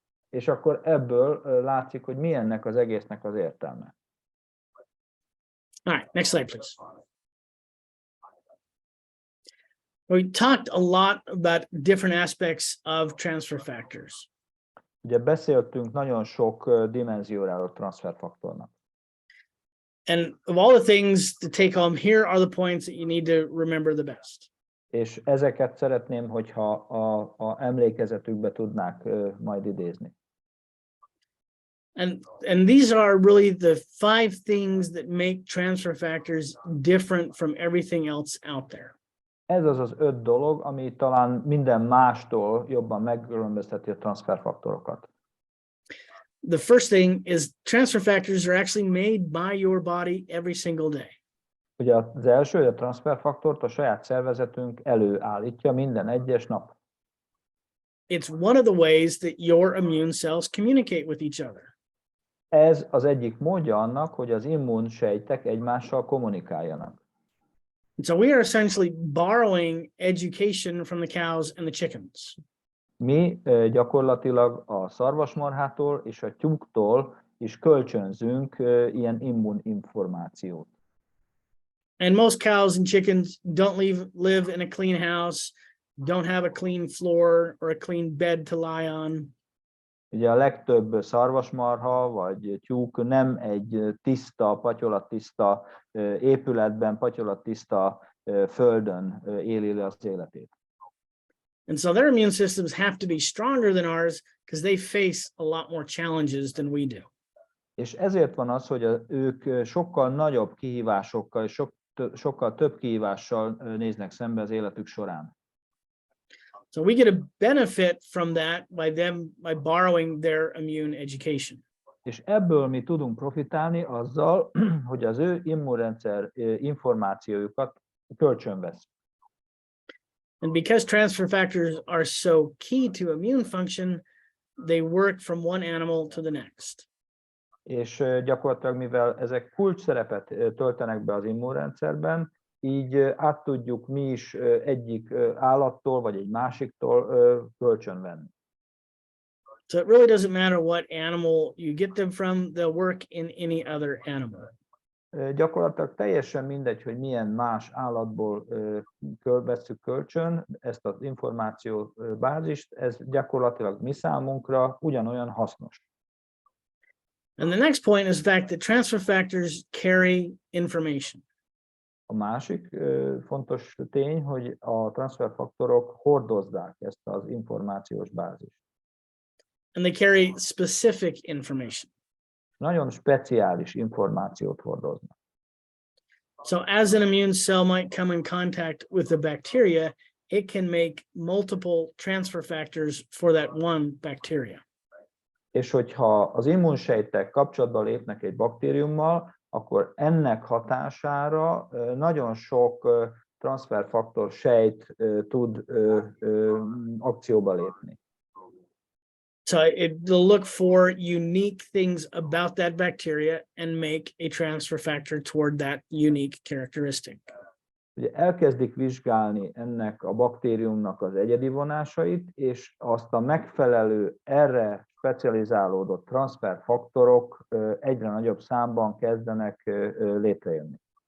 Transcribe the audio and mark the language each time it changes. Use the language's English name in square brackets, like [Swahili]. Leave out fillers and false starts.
[Hungarian] És akkor ebből látszik, hogy mi ennek az egésznek az értelme. [English] All right, next slide, please. We talked a lot about different aspects of transfer factors. [Hungarian] Ugye beszéltünk nagyon sok dimenzióról transferfaktornak. [English] And of all the things to take home, here are the points that you need to remember the best. [Hungarian] És ezeket szeretném, hogyha a emlékezetükbe tudnák majd idézni. [English] And these are really the 5 things that make transfer factors different from everything else out there. [Hungarian] Ez az 5 dolog, ami talán minden mástól jobban megkülönbözteti a transferfaktorokat. [English] The first thing is transfer factors are actually made by your body every single day. [Hungarian] Ugye az első, hogy a transferfaktort a saját szervezetünk előállítja minden egyes nap. [English] It's one of the ways that your immune cells communicate with each other. [Hungarian] Ez az egyik módja annak, hogy az immunsejtek egymással kommunikáljanak. [English] And so we are essentially borrowing education from the cows and the chickens. [Hungarian] Mi gyakorlatilag a szarvasmarhától és a tyúktól is kölcsönzünk ilyen immuninformációt. [English] And most cows and chickens don't live in a clean house, don't have a clean floor or a clean bed to lie on. [Hungarian] Ugye a legtöbb szarvasmarha vagy tyúk nem egy tiszta, patyolattiszta épületben, patyolattiszta földön éli le az életét. [English] And so their immune systems have to be stronger than ours because they face a lot more challenges than we do. [Hungarian] És ezért van az, hogy ők sokkal nagyobb kihívásokkal és sokkal több kihívással néznek szembe az életük során. [English] So we get a benefit from that by borrowing their immune education. [Hungarian] És ebből mi tudunk profitálni azzal, hogy az ő immunrendszer információjukat kölcsönvesz. [English] And because transfer factors are so key to immune function, they work from one animal to the next. [Hungarian] És gyakorlatilag, mivel ezek kulcs szerepet töltenek be az immunrendszerben, így át tudjuk mi is egyik állattól vagy egy másiktól kölcsönvenni. [English] So it really doesn't matter what animal you get them from, they'll work in any other animal. [Hungarian] Gyakorlatilag teljesen mindegy, hogy milyen más állatból vesszük kölcsön ezt az információ bázist, ez gyakorlatilag mi számunkra ugyanolyan hasznos. [English] And the next point is the fact that transfer factors carry information. [Hungarian] A másik fontos tény, hogy a transferfaktorok hordozzák ezt az információs bázist. [English] And they carry specific information. [Hungarian] Nagyon speciális információt hordoznak. [English] So as an immune cell might come in contact with a bacteria, it can make multiple transfer factors for that one bacteria. [Hungarian] és hogyha az immunsejtek kapcsolatba lépnek egy baktériummal, akkor ennek hatására nagyon sok transzferfaktor sejt tud akcióba lépni. [English] So it'll look for unique things about that bacteria and make a transfer factor toward that unique characteristic. [Hungarian] Ugye elkezdik vizsgálni ennek a baktériumnak az egyedi vonásait, és azt a megfelelő, erre specializálódott transzferfaktorok egyre nagyobb számban kezdenek létrejönni.